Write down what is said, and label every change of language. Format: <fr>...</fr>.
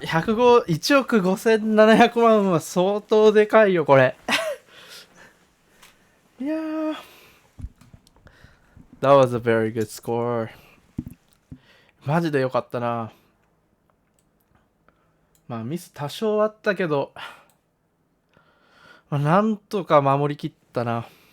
<ja>1億5700万は相当でかいよ、これ。</ja> <en>いやー、That was a very good score.</en> <ja>マジでよかったな。まあミス多少あったけど、まあ、なんとか守りきったな。</ja>